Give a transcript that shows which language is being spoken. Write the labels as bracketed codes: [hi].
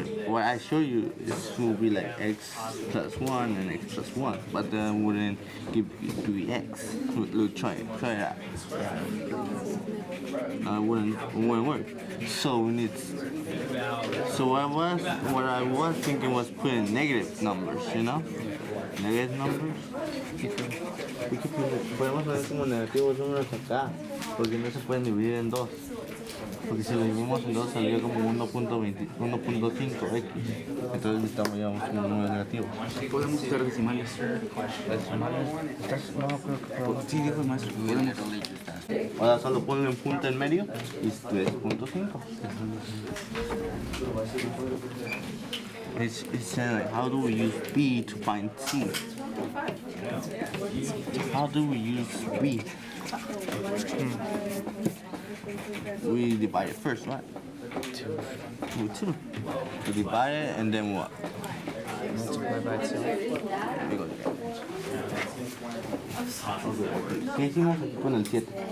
[en] What I show you is will be like x plus 1 and x plus 1, but then wouldn't give you x. Look, try it out. It wouldn't work. So we need. So what I was thinking was putting negative numbers, you know, negative numbers. [es] Podemos poner como negativos números acá, porque no se pueden dividir en 2. Porque si lo dividimos en 2 saldría como 1.5x. Entonces necesitamos ya un número negativo. Podemos usar decimales. ¿Decimales? No, creo que podemos. Sí, dijo el maestro. Ahora solo ponle un punto en medio y es 3.5. [en] It's saying like, how do we use B to find C? How do we use B? We divide it first, right? 2. With 2. We divide it and then what? Multiply by 2. We go [es] ¿Qué hicimos aquí con el 7?